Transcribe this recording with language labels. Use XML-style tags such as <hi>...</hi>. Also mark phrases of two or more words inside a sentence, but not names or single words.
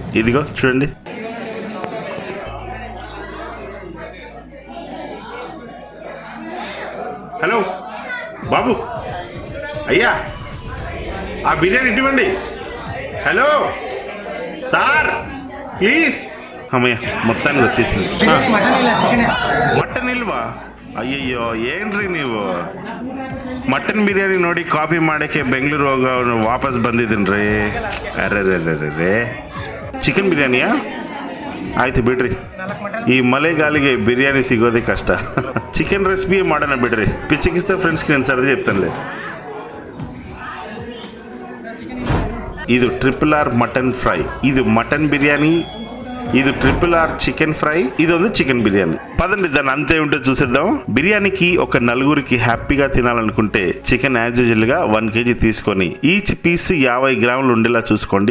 <te>ఇదిగో చూడండి. హలో బాబు, అయ్యా ఆ బిర్యానీ ఇవ్వండి. హలో సార్ ప్లీజ్. అమ్మయ్య మొత్తానికి వచ్చేసింది. మటన్ ఇల్వా?</te> <kn>ಅಯ್ಯಯ್ಯೋ ಏನ್ರಿ ನೀವು ಮಟನ್ ಬಿರಿಯಾನಿ ನೋಡಿ ಕಾಪಿ ಮಾಡೋಕ್ಕೆ ಬೆಂಗಳೂರು ಹೋಗೋ ವಾಪಸ್ ಬಂದಿದ್ದೀನಿ ರೀ. ಅರ್ರೇ ಚಿಕನ್ ಬಿರಿಯಾನಿಯಾ? ಆಯ್ತು ಬಿಡ್ರಿ, ಈ ಮಳೆಗಾಲಿಗೆ ಬಿರಿಯಾನಿ ಸಿಗೋದೇ ಕಷ್ಟ.</kn> <en>chicken recipe</en> <kn>ಮಾಡೋಣ ಬಿಡ್ರಿ.</kn> <te>పిచ్చికిస్తా ఫ్రెండ్స్కి నేను సరదా చెప్తానులే. ఇది RRR మటన్ ఫ్రై, ఇది మటన్ బిర్యానీ, ఇది RRR చికెన్ ఫ్రై, ఇది ఉంది చికెన్ బిర్యానీ. పదండి దాన్ని అంతే ఉంటే చూసేద్దాం. బిర్యానీకి ఒక 4గురికి హ్యాపీగా తినాలనుకుంటే చికెన్</te> <en>as usual</en> <te>గా 1 kg తీసుకొని</te> <en>each piece</en> <te>50 గ్రాములు ఉండేలా చూసుకోండి.</te>